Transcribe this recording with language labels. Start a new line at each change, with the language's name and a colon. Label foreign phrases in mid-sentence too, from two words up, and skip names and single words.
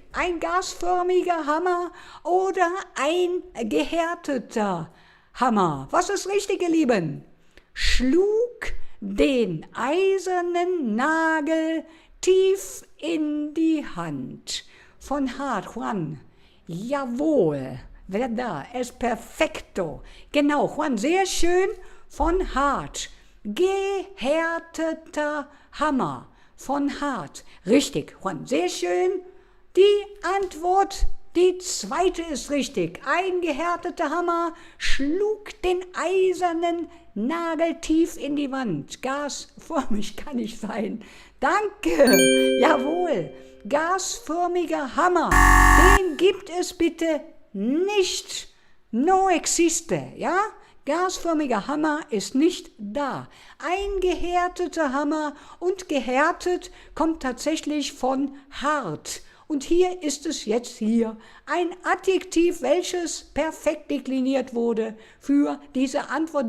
German: Ein gasförmiger Hammer oder ein gehärteter Hammer? Was ist richtig, ihr Lieben? Schlug den eisernen Nagel tief in die Hand. Von hart, Juan. Jawohl.
Spanish: Verdad, es perfecto.
German: Genau, Juan, sehr schön. Von hart. Gehärteter Hammer. Von hart. Richtig, Juan, sehr schön. Die Antwort, die zweite ist richtig. Ein gehärteter Hammer schlug den eisernen Nagel tief in die Wand. Gasförmig kann nicht sein. Danke. Jawohl. Gasförmiger Hammer. Den gibt es bitte nicht.
Spanish: No existe,
German: ja? Gasförmiger Hammer ist nicht da. Ein gehärteter Hammer und gehärtet kommt tatsächlich von hart. Und hier ist es jetzt hier ein Adjektiv, welches perfekt dekliniert wurde für diese Antwort.